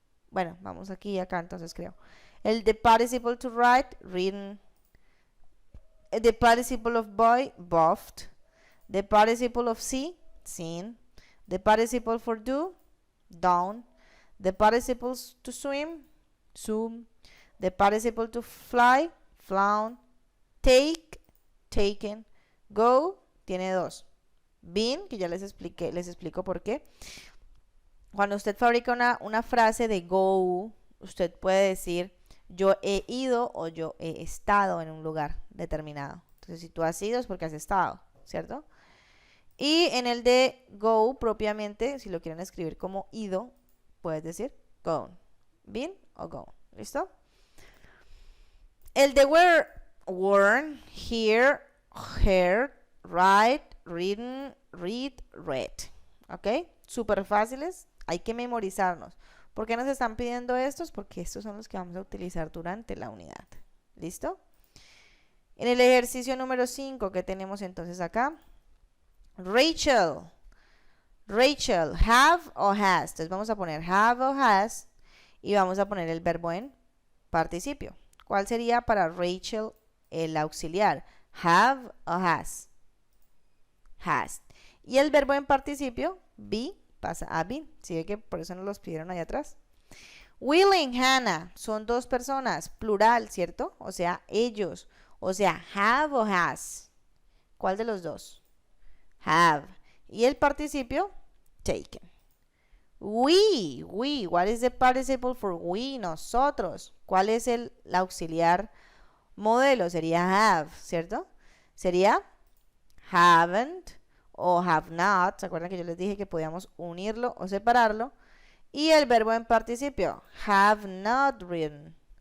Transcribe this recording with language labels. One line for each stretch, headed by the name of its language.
Spanish: Bueno, vamos aquí y acá, entonces creo.
English: The participle to write, written. The participle of boy, bought. The participle of see, seen. The participle for do, done. The participles to swim, swum. The participle to fly, flown, take, taken, go,
Spanish: tiene dos. Been, que ya les explico por qué. Cuando usted fabrica una frase de go, usted puede decir yo he ido o yo he estado en un lugar determinado. Entonces, si tú has ido es porque has estado, ¿cierto? Y en el de go propiamente, si lo quieren escribir como ido, puedes decir gone. Been o gone. ¿Listo? El de were, worn, hear, heard, write, written, read, read. ¿Ok? Súper fáciles. Hay que memorizarnos. ¿Por qué nos están pidiendo estos? Porque estos son los que vamos a utilizar durante la unidad. ¿Listo? En el ejercicio número 5, ¿qué tenemos entonces acá? Rachel. Rachel, have o has. Entonces vamos a poner have o has y vamos a poner el verbo en participio. ¿Cuál sería para Rachel el auxiliar? Have o has. Has. Y el verbo en participio, be, pasa a been. ¿Sí ve que por eso nos los pidieron allá atrás? Will y Hannah son dos personas, plural, ¿cierto? O sea, ellos. O sea, have o has. ¿Cuál de los dos? Have. Y el participio, taken.
English: We, what is the participle for we?
Spanish: Nosotros. ¿Cuál es el auxiliar modelo? Sería have, ¿cierto? Sería haven't o have not. ¿Se acuerdan que yo les dije que podíamos unirlo o separarlo? Y el verbo en participio, have not written.